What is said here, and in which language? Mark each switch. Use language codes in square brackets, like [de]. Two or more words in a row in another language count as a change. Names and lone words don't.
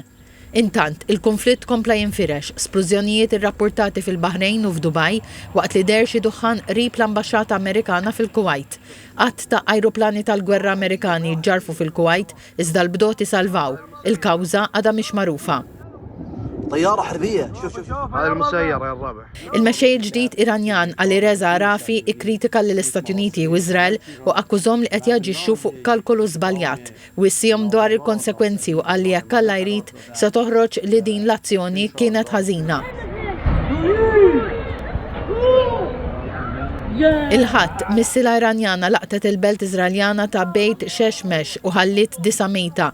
[mt] Intant, il-konflitt kompla jinfirex, splużjonijiet irrappurtati fil-Baħrejn u f'Dubaj waqt li der xi duħan qrib l-Ambaxxata Amerikana fil-Kuwait. Qatt ta' ajruplani tal-gwerra Amerikani ġarfu fil-Kuwait iżda l-bdoti salvaw. Il-kawża għadha mhix magħrufa. [ar] طيارة حربية هذا المسير يا الرابع. [mt] Il-mexxej ġdid Iranjan Ali Reza Rafi ikkritika lill-Istati Uniti u Iżrael u akkużhom li qed jaġixxu fuq kalkolu żbaljat u issihom dwar il-konsekwenzi u qal li jekk Alla jrid se toħroġ li din l-azzjoni kienet ħażina. Il-ħadd missila Iranjana laqtet il-belt Iżraeljana ta' Bejt Sheshmesh u ħallit 9 mejta.